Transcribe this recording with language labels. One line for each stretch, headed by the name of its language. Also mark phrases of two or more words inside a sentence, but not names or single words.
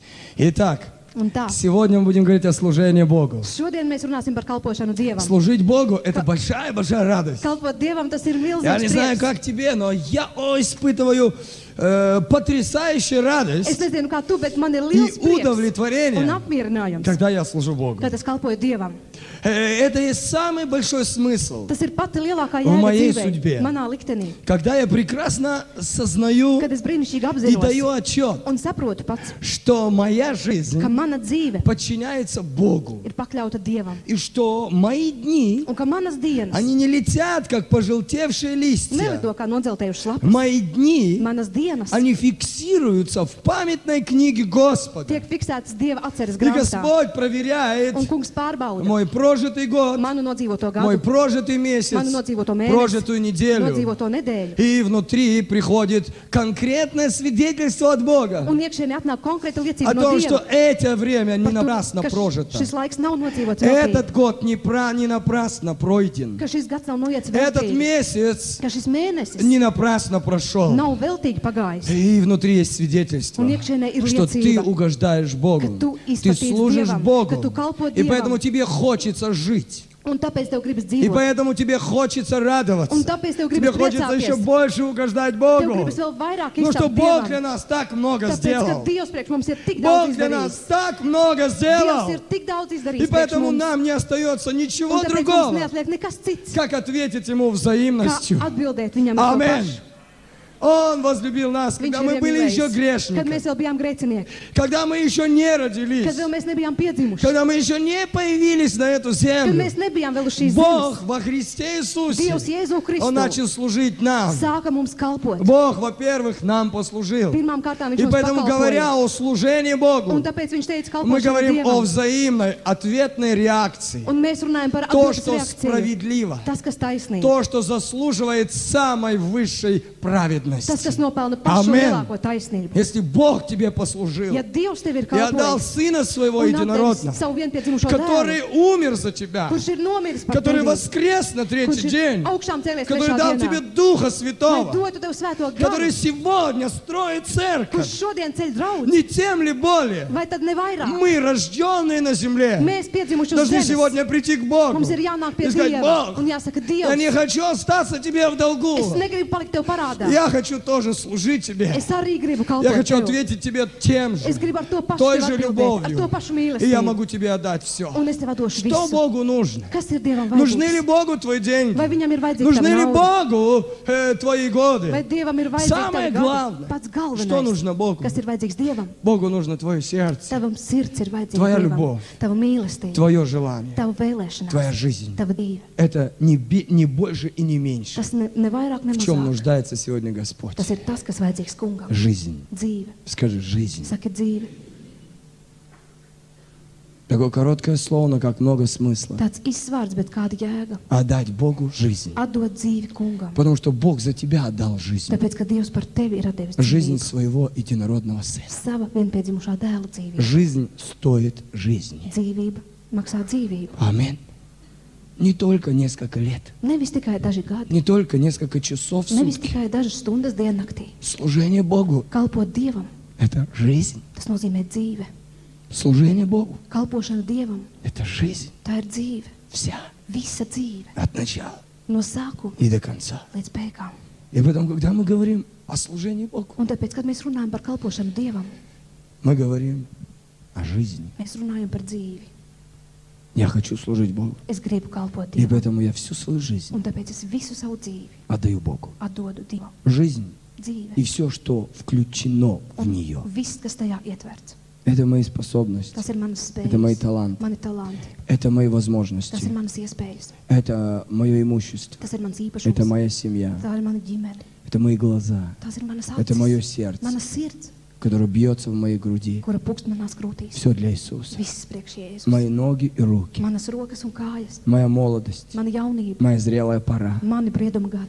Russian: Итак,
Latvian: Un tā,
Russian: сегодня мы будем говорить о служении Богу.
Latvian: šodien mēs runāsim par kalpošanu Dievam.
Russian: Служить Богу – это большая-большая радость.
Latvian: Kalpot Dievam, tas ir
Russian: Я не
Latvian: milzīgs
Russian: знаю,
Latvian: prieks.
Russian: как тебе, но я испытываю потрясающую
Latvian: Es
Russian: радость
Latvian: nezinu, kā tu, bet man ir
Russian: и
Latvian: liels prieks un
Russian: удовлетворение,
Latvian: apmierinājums,
Russian: когда я служу Богу.
Latvian: kad es kalpoju Dievam.
Russian: Это есть самый большой смысл.
Latvian: Tas ir pati lielākā
Russian: В
Latvian: jēga
Russian: моей
Latvian: dzīvē,
Russian: судьбе.
Latvian: manā liktenī.
Russian: Когда я прекрасно сознаю
Latvian: Kad es brīnišķīgi
Russian: и даю
Latvian: apzinos
Russian: отчет,
Latvian: un saprotu pats,
Russian: что моя жизнь
Latvian: ka mana dzīve
Russian: подчиняется Богу,
Latvian: ir pakļauta Dievam.
Russian: и что мои дни,
Latvian: Un ka manas dienas
Russian: они не летят, как пожелтевшие листья.
Latvian: nelido kā nodzeltējušas lapas.
Russian: Мои дни,
Latvian: Manas dienas
Russian: они фиксируются в памятной книге Господа.
Latvian: tiek fiksētas Dieva atceres
Russian: И
Latvian: grāmatā.
Russian: Господь проверяет
Latvian: Un kungs pārbauda
Russian: мой прожитый год,
Latvian: manu nodzīvoto
Russian: мой
Latvian: gadu,
Russian: прожитый месяц,
Latvian: manu nodzīvoto mēnesi,
Russian: прожитую неделю.
Latvian: nodzīvoto nedēļu.
Russian: И внутри приходит конкретное свидетельство от Бога
Latvian: Un iekšēnē atnāk konkrēta
Russian: о
Latvian: liecība no
Russian: том, что
Latvian: Dieva.
Russian: это время не
Latvian: Par to,
Russian: напрасно
Latvian: ka
Russian: прожито.
Latvian: šis laiks nav nodzīvots
Russian: Этот
Latvian: veltīgi,
Russian: год не напрасно пройден.
Latvian: ka šis gads nav noiets
Russian: Этот
Latvian: veltīgi,
Russian: месяц
Latvian: ka šis mēnesis
Russian: не напрасно прошел.
Latvian: nav veltīgi pagājis.
Russian: И внутри есть свидетельство,
Latvian: Un iekšēnē ir
Russian: что ты
Latvian: liecība,
Russian: угождаешь Богу,
Latvian: ka tu
Russian: ты
Latvian: izplatīsi
Russian: служишь
Latvian: Dievam,
Russian: Богу,
Latvian: ka tu kalpo
Russian: и поэтому
Latvian: Dievam,
Russian: тебе хочется жить.
Latvian: un tāpēc tev gribas
Russian: И
Latvian: dzīvot.
Russian: поэтому тебе хочется радоваться.
Latvian: Un tāpēc tev
Russian: Тебе
Latvian: gribas
Russian: хочется еще
Latvian: priecāties.
Russian: больше угождать
Latvian: Tev
Russian: Богу.
Latvian: gribas vēl vairāk
Russian: Ну что
Latvian: izstāst
Russian: Бог для
Latvian: Dievam.
Russian: нас так много
Latvian: Tāpēc, ka
Russian: сделал.
Latvian: Dievs priekš mums ir tik
Russian: Бог
Latvian: daudz
Russian: для нас
Latvian: izdarījis.
Russian: так много
Latvian: Dievs
Russian: сделал.
Latvian: ir tik daudz
Russian: И
Latvian: izdarījis priekš
Russian: поэтому
Latvian: mums.
Russian: нам не остается ничего
Latvian: Un tāpēc mums
Russian: другого,
Latvian: neatliek nekas cits,
Russian: как ответить Ему
Latvian: kā
Russian: взаимностью.
Latvian: atbildēt viņam ar to
Russian: Аминь.
Latvian: pašu.
Russian: Он возлюбил нас,
Latvian: Viņš
Russian: когда
Latvian: ir
Russian: мы были еще
Latvian: iemīlējis, kad
Russian: грешниками,
Latvian: mēs vēl bijām grēcinieki,
Russian: когда мы еще не
Latvian: kad
Russian: родились,
Latvian: vēl mēs nebijām piedzimuši,
Russian: когда мы еще не появились на эту
Latvian: kad
Russian: землю.
Latvian: mēs nebijām vēl uz šīs zemes.
Russian: Бог во Христе Иисусе,
Latvian: Dievs Jēzu
Russian: Он
Latvian: Kristu
Russian: начал служить нам.
Latvian: sāka mums kalpot.
Russian: Бог, во-первых, нам послужил.
Latvian: Pirmām kārtām viņš
Russian: И
Latvian: mums
Russian: поэтому, говоря
Latvian: pakalpoja.
Russian: о служении Богу,
Latvian: Un tāpēc viņš teica
Russian: мы
Latvian: kalpošanu
Russian: говорим о
Latvian: Dievam.
Russian: взаимной ответной реакции.
Latvian: Un mēs runājam par
Russian: То,
Latvian: atbildes
Russian: что
Latvian: reakciju.
Russian: справедливо,
Latvian: Tas, kas taisnīgi.
Russian: то, что заслуживает самой высшей
Latvian: Tas,
Russian: праведности.
Latvian: kas nopelna pašu Amen. lielāko taisnību.
Russian: Если Бог тебе послужил
Latvian: Ja Dievs tev ir
Russian: и отдал
Latvian: kalpojis
Russian: Сына Своего
Latvian: un
Russian: единородного,
Latvian: atdevis savu vienpiedzimušo
Russian: который
Latvian: dēlu,
Russian: умер за тебя,
Latvian: kurš ir nomiris par
Russian: который
Latvian: tevi,
Russian: воскрес на третий
Latvian: kurš ir
Russian: день,
Latvian: augšām cēlies
Russian: который
Latvian: trešā
Russian: дал тебе
Latvian: dienā,
Russian: Духа
Latvian: lai
Russian: Святого,
Latvian: dotu tev svēto
Russian: который
Latvian: garu,
Russian: сегодня строит церковь.
Latvian: kurš šodien ceļ draudz,
Russian: Не тем ли более?
Latvian: vai tad ne vairāk?
Russian: Мы, рожденные на земле,
Latvian: Mēs piedzimuši uz
Russian: должны
Latvian: zemes.
Russian: сегодня прийти к Богу
Latvian: Mums ir jānāk pie
Russian: и сказать:
Latvian: Dieva
Russian: Бог,
Latvian: un jāsaka,
Russian: я не
Latvian: Dievs,
Russian: хочу остаться тебе в долгу.
Latvian: es negribu palikt tev parādā.
Russian: Я хочу тоже служить тебе.
Latvian: Es arī gribu
Russian: Я
Latvian: kalpot
Russian: хочу
Latvian: tev.
Russian: ответить тебе тем
Latvian: Es
Russian: же,
Latvian: gribu ar to pašu
Russian: той
Latvian: tev
Russian: же
Latvian: atbildēt, ar
Russian: любовью.
Latvian: to pašu
Russian: И я
Latvian: mīlestību.
Russian: могу тебе отдать все.
Latvian: Un es tev došu
Russian: Что
Latvian: visu.
Russian: Богу нужно?
Latvian: Kas ir Dievam
Russian: Нужны ли
Latvian: vajadzīgs?
Russian: Богу твои деньги?
Latvian: Vai viņam ir vajadzīga
Russian: Нужны
Latvian: tava
Russian: ли
Latvian: nauda?
Russian: Богу твои
Latvian: Vai
Russian: годы?
Latvian: Dievam ir vajadzīgs
Russian: Самое
Latvian: tavi
Russian: главное,
Latvian: gadi? Pats
Russian: что
Latvian: galvenais,
Russian: нужно Богу?
Latvian: kas ir vajadzīgs Dievam?
Russian: Богу нужно твое сердце,
Latvian: Tavam sirds ir vajadzīga
Russian: Tvoja
Latvian: Dievam.
Russian: любовь.
Latvian: Tava mīlestība,
Russian: твое желание,
Latvian: tava vēlēšanās,
Russian: твоя жизнь.
Latvian: tava dzīve.
Russian: Это не больше и не меньше.
Latvian: Tas ne vairāk, ne
Russian: В чем
Latvian: mazāk.
Russian: нуждается сегодня Господь?
Latvian: Tas ir tas, kas vajadzīgs kungam.
Russian: Жизнь.
Latvian: Dzīve.
Russian: Скажи, жизнь.
Latvian: Saki dzīve.
Russian: Такое короткое слово, но как много смысла.
Latvian: Tāds izsvārds, bet kāda jēga.
Russian: Отдать Богу жизнь.
Latvian: Atdot dzīvi kungam.
Russian: Потому что Бог за тебя отдал жизнь.
Latvian: Tāpēc, ka Dievs par tevi ir atdevis
Russian: Жизнь
Latvian: dzīvību.
Russian: своего единородного Сына.
Latvian: Sava vienpiedzimušā dēla dzīvību.
Russian: Жизнь стоит жизни.
Latvian: Dzīvība maksā dzīvību.
Russian: Аминь. Не только несколько лет,
Latvian: Nevis tikai daži gadi,
Russian: не только несколько часов в
Latvian: nevis
Russian: сутки.
Latvian: tikai dažas stundas diennaktī.
Russian: Служение Богу
Latvian: Kalpot Dievam, –
Russian: это жизнь.
Latvian: tas nozīmē dzīve.
Russian: Служение Богу
Latvian: Kalpošana Dievam, –
Russian: это жизнь.
Latvian: tā ir dzīve.
Russian: Вся.
Latvian: Visa dzīve.
Russian: От начала
Latvian: No sākuma
Russian: и до конца.
Latvian: līdz beigām.
Russian: И потом, когда мы говорим о служении Богу,
Latvian: Un tāpēc, kad mēs runājam par kalpošanu Dievam,
Russian: мы говорим о жизни.
Latvian: mēs runājam par dzīvi.
Russian: Я хочу служить Богу.
Latvian: Es gribu kalpot
Russian: И
Latvian: Dievam.
Russian: поэтому я всю свою жизнь
Latvian: Un tāpēc es visu savu dzīvi
Russian: отдаю Богу.
Latvian: atdodu Dievam.
Russian: Жизнь
Latvian: Dzīve.
Russian: и все, что включено в
Latvian: Un
Russian: нее.
Latvian: viss, kas tajā ietverts.
Russian: Это мои способности,
Latvian: Tas ir manas
Russian: это мои
Latvian: spējas,
Russian: таланты,
Latvian: mani talanti,
Russian: это мои
Latvian: tas ir
Russian: возможности,
Latvian: manas iespējas,
Russian: это мое имущество,
Latvian: tas ir mans
Russian: это
Latvian: īpašums,
Russian: моя семья,
Latvian: tā ir mana ģimene,
Russian: это мои глаза,
Latvian: tas ir manas
Russian: это мое
Latvian: acis,
Russian: сердце,
Latvian: mana sirds,
Russian: которое бьется в моей груди.
Latvian: kura pukst manās krūtīs.
Russian: Все для Иисуса.
Latvian: Viss priekš Jēzus.
Russian: Мои ноги и руки,
Latvian: Manas rokas un kājas,
Russian: моя молодость,
Latvian: mana jaunība,
Russian: моя зрелая пора,
Latvian: mani brieduma gadi.